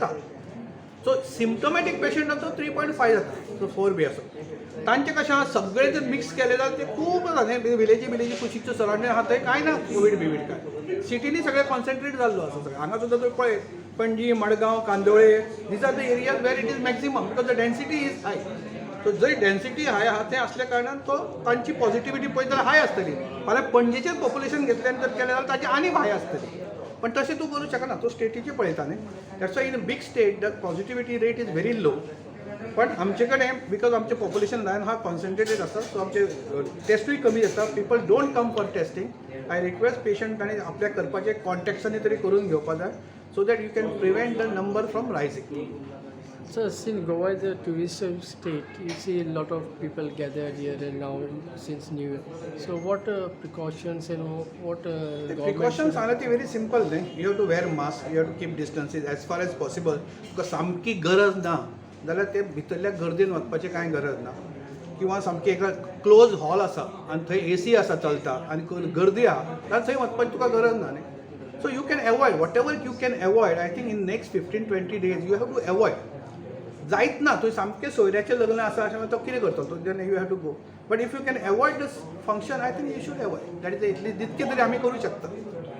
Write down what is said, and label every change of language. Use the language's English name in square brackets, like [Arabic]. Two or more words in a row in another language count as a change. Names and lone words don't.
[Konkani] सो सिम्टोमॅटीक पेशंटाचो 3.5 जाता, सो 4 बी असो. तांचे कशें आहा सगळे जर मिक्स केले जाल्यार ते खूब जाता न्ही. विलेजी कुशीकच्यो सरावंडींग आहा थंय कांय ना कोवीड बिवीड काय. सिटीनी सगळे कॉन्सन्ट्रेट जाल्लो आसा सगळें. हांगा सुद्दां तुवें पळय पणजी, मडगांव, कांदोळे [English] these are the areas where it is maximum because the density is high. [Konkani] सो जंय डेन्सिटी हाय आहा तें असल्या कारणान तो तांची पॉझिटिव्हिटी पळयत जाल्यार हाय आसतली. फाल्यां पणजेचें पॉप्युलेशन घेतलें जर केलें जाल्यार ताची आनी हाय आसतली. पण तशें तूं करूं शकना, तूं स्टेटीचें पळयता न्ही. [English] that's why in a big state the positivity rate is very low. [Konkani] पण आमचे कडेन बिकॉज आमचें पॉप्युलेशन लायन हा कॉन्सन्ट्रेटेड आसा सो आमचे टेस्टूय कमी जाता. [English] people don't come for testing. I request [Konkani] पेशंटांनी आपल्या करपाचे कॉन्टॅक्ट्सांनी तरी करून घेवपा जाय [English] so that you can prevent the number from rising. So since Goa is a tourist state, you see a lot of people gathered here and now since New Year. So what precautions and what government [Konkani] प्रिकॉशन्स आहा ती [English] very simple [Konkani] न्ही. [English] you have to wear mask, you have to keep distances as far as possible. [Konkani] तुका सामकी गरज ना जाल्यार ते भितरल्या गर्दीन वचपाची कांय गरज ना. किंवा सामकी एका क्लोज हॉल आसा आनी थंय AC आसा चलता आनी गर्दी आहा जाल्यार थंय वचपाची तुका गरज ना न्ही. [English] so you can avoid whatever you can avoid. I think in next 15-20 days you have to avoid. [Konkani] जायत ना थंय सामकें सोयऱ्याचें लग्न आसा अशें तो कितें करतो तो [English] then you have to go. but if you can avoid this function I think you should avoid. that is [Konkani] इतलें जितकें तरी आमी करूं शकता.